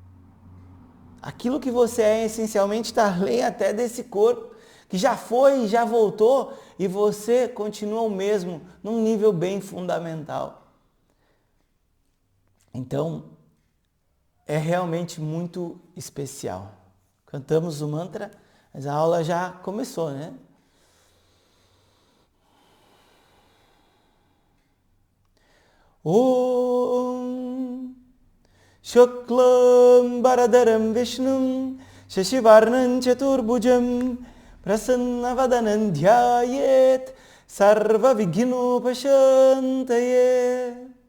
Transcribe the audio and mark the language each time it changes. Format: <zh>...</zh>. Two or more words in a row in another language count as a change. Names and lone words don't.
<pt>Aquilo que você é essencialmente está além até desse corpo, que já foi e já voltou, e você continua o mesmo, num nível bem fundamental. Então, é realmente muito especial. Cantamos o mantra, mas a aula já começou, né?</pt> <sa>ॐ शुक्लं बरधरं विष्णुं शशिवर्णं चतुर्भुजम् प्रसन्नवदनं ध्यायेत् सर्व विघ्नोपशान्तये.</sa>